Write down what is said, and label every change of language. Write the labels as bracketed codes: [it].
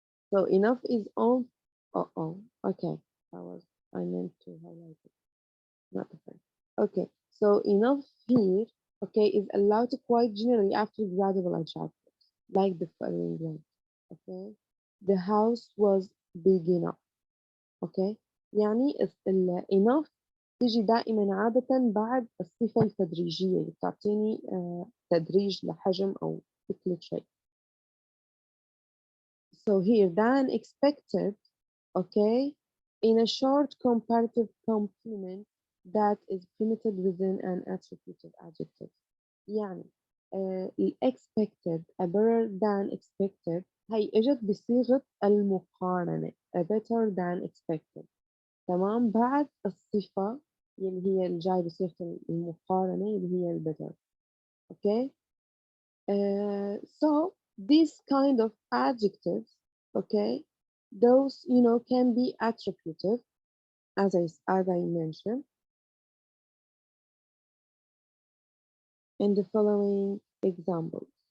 [en] So enough is on. Okay. I meant to highlight it. Not the first. Okay. So enough here, okay, is allowed quite generally after gradual adjectives, like the following one. Okay. The house was big enough. Okay. [ar] يعني enough تيجي دائما عادة بعد الصفة التدريجية اللي بتعطيني تدريج لحجم أو كتلة شيء. [en] So here, than expected, okay, in a short comparative complement that is primitive within an attributive adjective. [ar] يعني [en] expected, a better than expected [ar] هي اجت بصيغة المقارنة [en] a better than expected. [ar] تمام بعد الصفة اللي هي الجاي بصيغة المقارنة اللي هي الbetter. [en] Okay. So these kind of adjectives, okay, those can be attributive, as I mentioned in the following examples.